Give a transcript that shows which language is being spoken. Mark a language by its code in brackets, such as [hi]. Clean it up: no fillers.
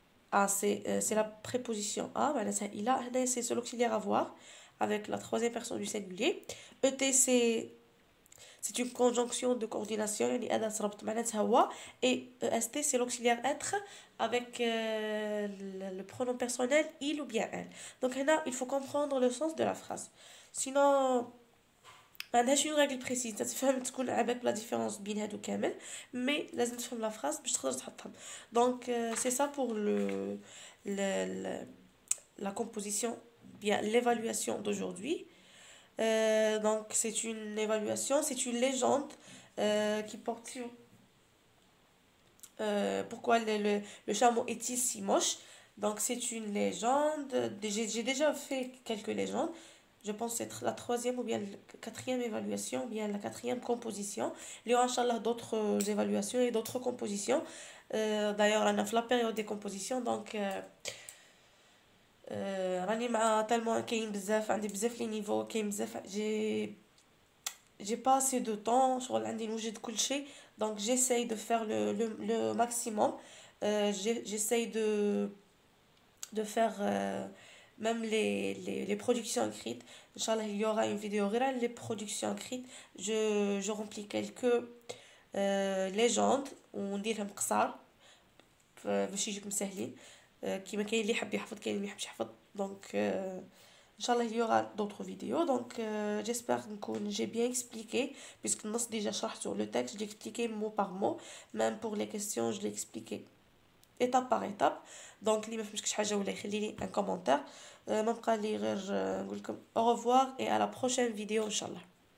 [fr] A, c'est la préposition a, [ar] معناتها [fr] il a, هنا c'est l'auxiliaire avoir, avec la troisième personne du singulier. ET, c'est une conjonction de coordination, [ar] يعني أداة ربط معناتها هو. [fr] Et EST, c'est l'auxiliaire être, avec le pronom personnel il ou bien elle. Donc هنا, il faut comprendre le sens de la phrase. [ar] Sinon, ما عندهاش [fr] une règle précise [ar] تفهم تكون عباك بلا différence بين هادو كامل مي لازم تفهم لا phrase باش تقدر تحطهم. [fr] Donc c'est ça pour le la composition, bien l'évaluation d'aujourd'hui. Donc c'est une évaluation, c'est une légende qui porte sur pourquoi le chameau est-il si moche. Donc c'est une légende, j'ai déjà fait quelques légendes. Je pense que c'est la troisième ou bien la quatrième évaluation, ou bien la quatrième composition. Il y aura, Inch'Allah, d'autres évaluations et d'autres compositions. D'ailleurs, on a fait la période des compositions, donc [ar] راني مع [fr] tellement [ar] كاين بزاف عندي بزاف لي نيفو كاين بزاف j'ai pas assez de temps شغل عندي نوجد كل شيء [fr] donc j'essaye de faire le maximum. J'essaye de faire même les productions écrites. Inch'Allah, il y aura une vidéo غير les productions écrites. Je remplis quelques légendes [ar] ونديرهم قصار باش يجيكم سهلين. كيما كاين اللي يحب يحفظ كاين اللي ما يحبش يحفظ. [fr] Donc Inch'Allah, il y aura d'autres vidéos. Donc j'espère que j'ai bien expliqué puisque النص [ar] déjà شرحته [fr] le texte, je l'ai expliqué mot par mot. Même pour les questions, je l'ai expliqué étape par étape. [ar] Donc اللي ما فهمش شي حاجه ولا يخلي لي [fr] un commentaire. [ar] ما بقى لي غير نقول لكم [fr] au revoir et à la prochaine vidéo Inch'Allah.